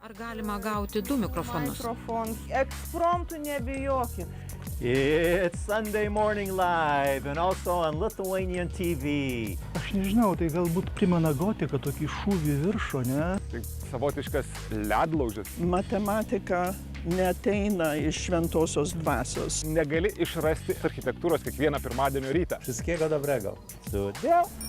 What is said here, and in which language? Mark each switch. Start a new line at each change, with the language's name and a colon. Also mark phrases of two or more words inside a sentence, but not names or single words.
Lithuanian: Ar galima gauti 2 mikrofonus? Ekspromtų nebijokit.
English: It's Sunday Morning Live and also on Lithuanian TV.
Lithuanian: Aš nežinau, tai galbūt primena gotiką, tokį šūvį viršų, ne? Tai savotiškas ledlaužis. Matematika neateina iš šventosios dvasios. Negali išrasti architektūros kiekvieną pirmadienio rytą.
Polish: Wszystkiego dobrego. Sudėl.